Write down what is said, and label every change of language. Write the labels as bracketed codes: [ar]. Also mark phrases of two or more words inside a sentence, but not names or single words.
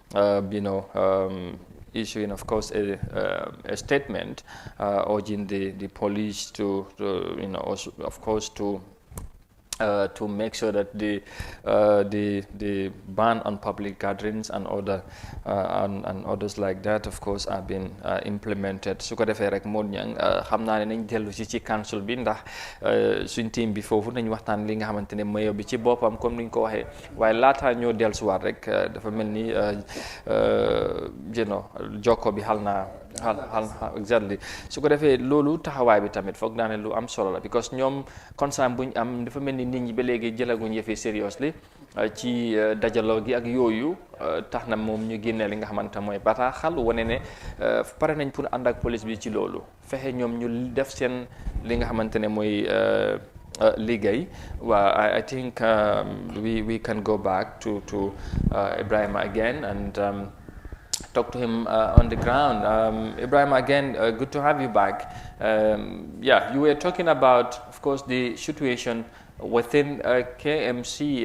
[en] Issuing, of course, a statement urging the police to also, of course, to to make sure that the ban on public gatherings and others like that of course are being implemented [wo] su ko defee rek Modou Niang xam naa ne nañ dellu ci council bi ndax suñ team bi foofu nañ waxtaan li nga xamante ne mayo bi ci boppam [fr] comme ni [wo] ñu ko waxee waaye laataa ñoo dellusiwaat rek dafa mel ni jokko bi xal exactly su ko defee loolu taxawaay bi tamit foog naa ne lu am solo la because ñoom concern buñ am dafa mel ni nit ñi ba léegi jëlaguñ yëfi seriously ci dajaloo gi ak yooyu tax na moom ñu génnee li nga xamante mooy bataaxal wane ne pare nañ pour ànd ak police bi ci loolu fexe ñoom ñu def seen li nga xamante ne mooy liggéey waa [en] I think we can go back to Ibrahima again and talk to him on the ground. Ibrahim, again, good to have you back. Yeah, you were talking about, of course, the situation within KMC.